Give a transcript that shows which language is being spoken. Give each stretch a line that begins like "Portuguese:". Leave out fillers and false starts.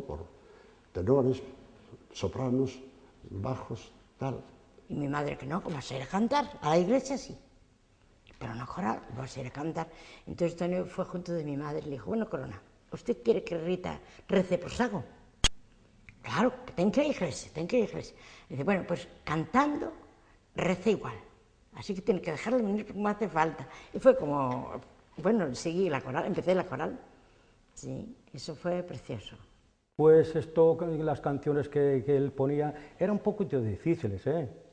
Spanish: Por tenores, sopranos, bajos, tal. Y mi madre que no, que vas a ir a cantar, a la iglesia sí, pero no coral, vas a ir a cantar. Entonces Antonio fue junto de mi madre y le dijo: bueno, Corona, ¿usted quiere que Rita rece por Sago?
Galician: claro, que ten que ir á iglesia, ten que ir á iglesia.
Spanish: Dice, bueno, pues cantando, reza igual. Así que tiene que dejarlo venir porque me hace falta. Y fue como, bueno, seguí la coral, empecé la coral. Sí, eso fue precioso. Pues esto, las canciones que él ponía eran un poquito difíciles, ¿eh?